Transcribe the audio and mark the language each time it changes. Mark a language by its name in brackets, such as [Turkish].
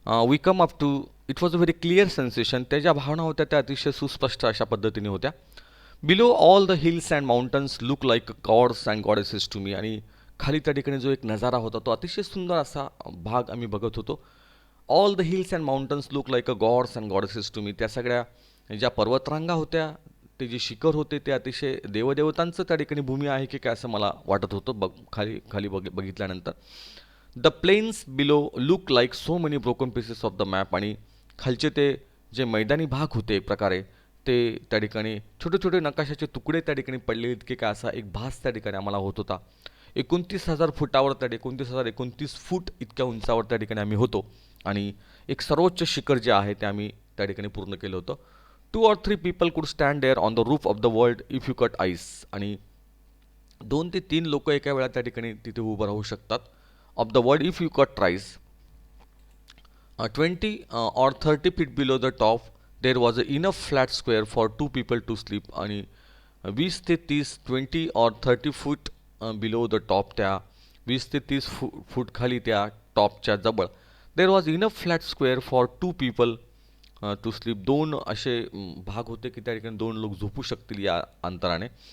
[English] We come up to it was a very clear sensation. [Marathi] त्या ज्या भावना होत्या त्या अतिशय सुस्पष्ट अशा पद्धतीने होत्या. [English] Below all the hills and mountains look like gods and goddesses to me. [Marathi] आणि खाली त्या ठिकाणी जो एक नजारा होता तो अतिशय सुंदर असा भाग आम्ही बघत होतो. [English] All the hills and mountains look like a gods and goddesses to me. [Marathi] त्या सगळ्या ज्या पर्वतरांगा होत्या, ते जे शिखर होते ते अतिशय देवदेवतांचं त्या ठिकाणी भूमी आहे की काय असं मला वाटत होतं खाली खाली बघितल्यानंतर. [English] The plains below look like so many broken pieces of the map. [Marathi] आणि खालचे ते जे मैदानी भाग होते एक प्रकारे ते त्या ठिकाणी छोटे छोटे नकाशाचे तुकडे त्या ठिकाणी पडले इतके काय असा एक भास त्या ठिकाणी आम्हाला होत होता. 29,000 फुटावर 29,029 फूट इतक्या उंचावर त्या ठिकाणी आम्ही होतो. आणि एक सर्वोच्च शिखर जे आहे ते आम्ही त्या ठिकाणी पूर्ण केलं होतं. [English] 2 or 3 people could stand there on the roof of the world if you cut ice. [Marathi] आणि 2 ते 3 लोक एका वेळा त्या ठिकाणी तिथे उभं राहू शकतात. [English] Of the world if you cut rice 20 or 30 feet below the top there was enough flat square for 2 people to sleep. आणि 20 ते 30 20 or 30 foot below the top [Marathi] त्या 20 ते 30 फूट खाली त्या टॉपच्या जवळ [English] There was enough flat square for 2 people to sleep. [Marathi] दोन असे भाग होते की त्या ठिकाणी 2 लोक झोपू शकतील या अंतराने.